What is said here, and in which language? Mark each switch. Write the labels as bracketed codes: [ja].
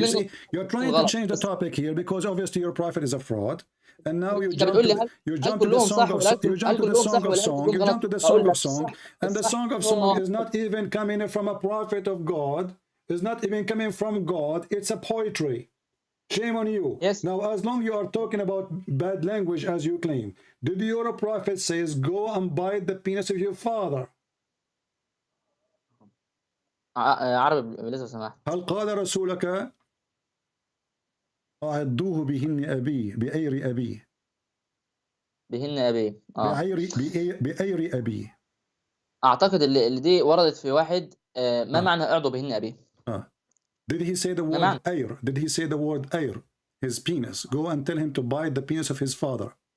[en] You see, you're trying to change the topic here because obviously your prophet is a fraud, and now you jump to the Song of Song, and the Song of Song is not even coming from a prophet of God. It's not even coming from God. It's a poetry. Shame on you. Yes. Now, as long you are talking about bad language as you claim, did your prophet says, go and bite the penis of your father? [ar] عربي لازم سمحت. هل قال رسولك أعضوه بهن أبيه بأير أبيه؟ بهن أبيه. بأير أبيه. أعتقد اللي دي وردت في واحد ما معنى أعضو بهن أبيه؟ [en] Did he say the word air? Did he say the word air? His penis. Go and tell him to bite the penis of his father.